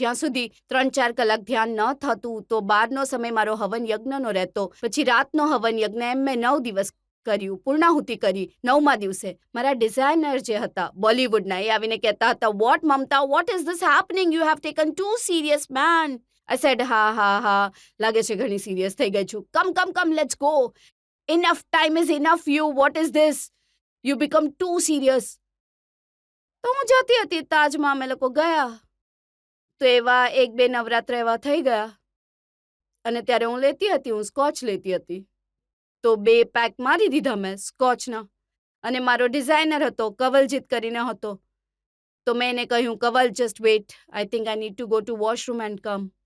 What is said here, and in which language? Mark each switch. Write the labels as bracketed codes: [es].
[gu] જ્યાં સુધી 3-4 કલાક ધ્યાન ન થતું તો 12નો સમય મારો હવન યજ્ઞનો રહેતો. પછી રાતનો હવન યજ્ઞ, એમ મેં 9 દિવસ કર્યું, પૂર્ણાહુતિ કરી. 9મા દિવસે મારા ડિઝાઇનર જે હતા બોલિવૂડના, એ આવીને કહેતા હતા, [en] What Mamata, what is this happening, you have taken too serious man. I said હા, [gu] લાગે છે ઘણી સિરિયસ થઈ ગઈ છું. [en] Come let's go, enough time is enough you, what is this, you become too serious. [gu] તો હું જતી હતી તાજમાં, અમે લોકો ગયા તો એવા 1-2 નવરાત્ર એવા થઈ ગયા અને ત્યારે હું સ્કોચ લેતી હતી. તો 2 પેક મારી દીધા મેં સ્કોચના. અને મારો ડિઝાઇનર હતો, કવલજીત કરીને હતો, તો મેં એને કહ્યું, કવલ [en] Just wait, I think I need to go to washroom and come.